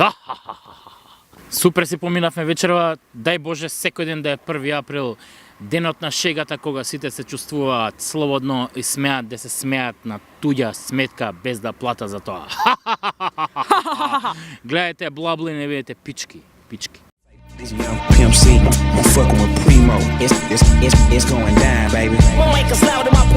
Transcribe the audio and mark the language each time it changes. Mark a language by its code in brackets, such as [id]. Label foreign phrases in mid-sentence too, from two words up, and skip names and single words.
[mk] Супер си поминавме вечерва, дај Боже секој ден да е 1 април, денот на шегата кога сите се чувствуваат слободно и смеат да се смеат на туѓа сметка без да плата за тоа. Гледајте блабли, не видите пички. [en] Young Pimp C, I'm fucking with Primo. It's going down, baby. Won't make us loud